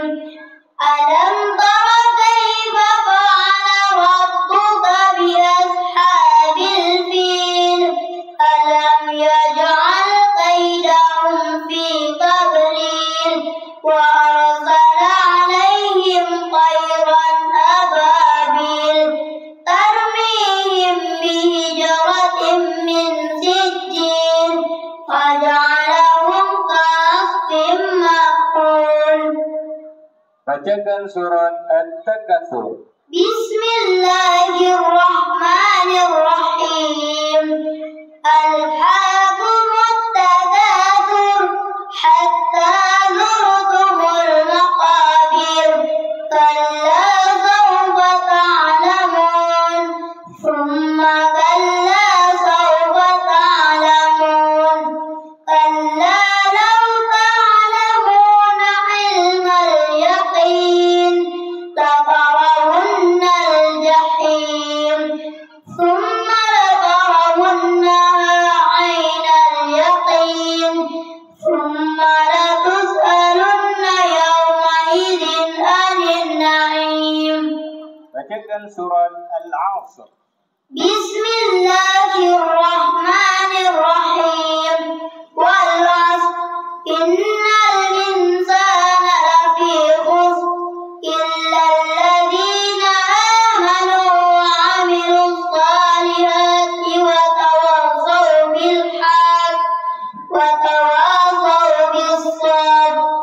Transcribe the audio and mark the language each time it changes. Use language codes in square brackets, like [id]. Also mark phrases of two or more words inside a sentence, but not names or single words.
[ar] ألم تر كيف فعل ربك بأصحاب الفيل ألم يجعل كيدهم في تضليل وأرسل عليهم طيرا أبابيل ترميهم بحجارة من سجيل فجعلهم كعصف مأكول. [id] Bacakan surat At-Takatsur. [ar] بسم الله الرحمن الرحيم. ألهاكم التكاثر حتى زرتم المقابر كلا سوف تعلمون ثم كلا سوف تعلمون كلا لو تعلمون علم اليقين لترون الجحيم ثم لترونها عين اليقين ثم لتسألن يومئذ عن النعيم. [id] Bacakan surat Al-Asr. [ar] بسم الله الرحمن الرحيم. والعصر إن الإنسان لفي خسر إلا الذين آمنوا وعملوا الصالحات وتواصوا بالحق وتواصوا بالصبر.